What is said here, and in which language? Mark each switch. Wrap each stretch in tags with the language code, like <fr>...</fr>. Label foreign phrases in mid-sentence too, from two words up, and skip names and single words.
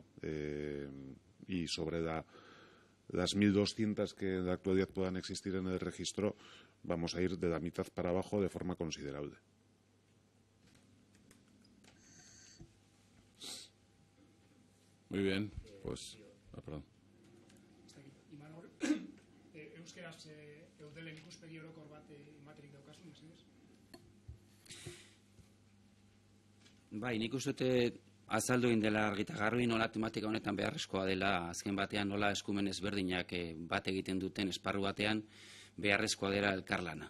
<es>Y sobre las 1.200 que en la actualidad puedan existir en el registro, vamos a ir de la mitad para abajo de forma considerable. Muy bien, pues... perdón.</es> <eu>Imanol, euskeraz eudelen ikuspegi orokor bat ematerik daukazu, mesedez? Bai, nik uste azaldu egin dela argi eta garbi nola tematika honetan beharrezkoa dela, azken batean nola eskumen ezberdinak bat egiten duten esparru batean beharrezkoa dela elkarlana.</eu>